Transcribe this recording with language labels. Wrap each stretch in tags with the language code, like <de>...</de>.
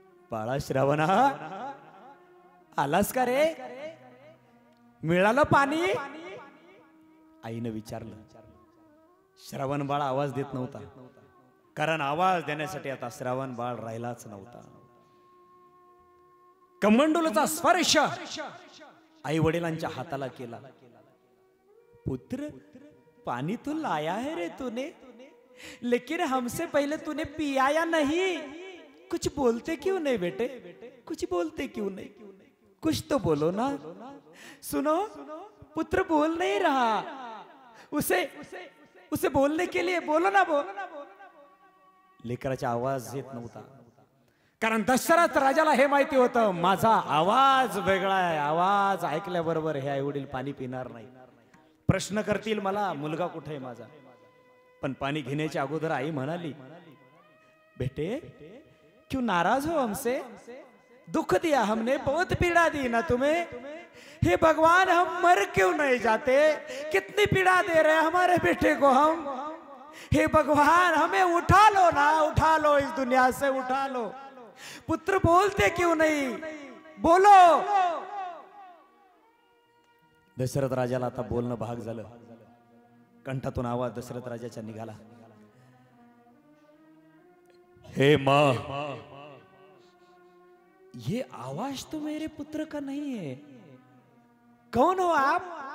<mr>बाळा श्रावणा, आलास का रे? मिळालं पाणी? आईने विचारलं. श्रावण बाळ आवाज देत नव्हता, कारण आवाज देण्यासाठी आता श्रावण बाळ राहिलाच नव्हता. कमंडलूचा स्पर्श आई वडिलांच्या हाताला केला.</mr> <hi>पुत्र, पानी तो लाया है रे तूने, लेकिन हमसे पहले तूने पियाया नहीं. कुछ बोलते क्यों नहीं बेटे, कुछ बोलते क्यों नहीं? कुछ तो बोलो ना. सुनो, पुत्र बोल नहीं रहा, उसे बोलने के लिए बोलो ना.</hi> <mr>लेकराचा आवाज येत नव्हता, कारण दशरथ राजाला हे माहिती होतं माझा आवाज वेगळा आहे, आवाज ऐकल्याबरोबर हे आई वडील पाणी पिणार नाही. प्रश्न करतील मला मुलगा कुठे आहे माझा. पण पाणी घेण्याच्या अगोदर आई म्हणाली</mr> <hi>बेटे क्यों नाराज हो हमसे, दुख दिया हमने बहुत पीड़ा दी ना तुम्हें, हे भगवान हम मर क्यों नहीं जाते, कितनी पीड़ा दे रहे हैं हमारे बेटे को हम, हे भगवान हमें उठा लो ना, उठा लो इस दुनिया से उठा लो. पुत्र बोलते क्यों नहीं, बोलो.</hi> <mr>दशरथ राजाला आता बोलणं भाग झालं. कंठातून आवाज दशरथ राजाच्या निघाला,</mr> <hi>हे मां ये आवाज तो मेरे पुत्र का नहीं है, कौन हो आप.</hi>